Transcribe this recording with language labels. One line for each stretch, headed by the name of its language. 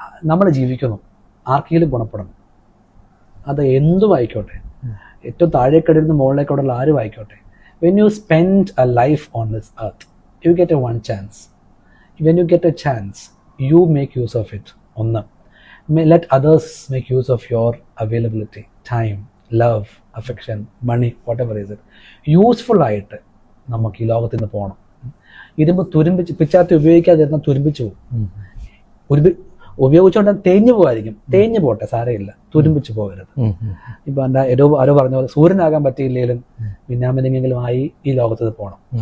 Malayalam: നമ്മൾ ജീവിക്കുന്നു, ആർക്കെങ്കിലും ഗുണപ്പെടണം. അത് എന്തും ആയിക്കോട്ടെ, ഏറ്റവും താഴേക്കടയിൽ മുകളിലേക്കോടുള്ള ആരും ആയിക്കോട്ടെ.
English: When you spend a life on this earth, you get a one chance. When you get a chance, you make use of it. Let others make use of your availability, time, love, affection, money, whatever is it.
Malayalam: Useful ആയിട്ട് നമുക്ക് ഈ ലോകത്തിൽ നിന്ന് പോകണം. ഇരുമ്പ് പിച്ചാത്തി ഉപയോഗിക്കാതിരുന്ന തുരുമ്പിച്ചു പോകും. ഉപയോഗിച്ചുകൊണ്ട് തേഞ്ഞു പോകായിരിക്കും. തേഞ്ഞു പോട്ടെ, സാരമില്ല, തുരുമ്പിച്ച് പോകരുത്. ഇപ്പൊ എൻ്റെ ആരോ പറഞ്ഞ പോലെ സൂര്യനാകാൻ പറ്റിയില്ലെങ്കിലും മിന്നാമിനെങ്കിലും ആയി ഈ ലോകത്ത് പോകണം.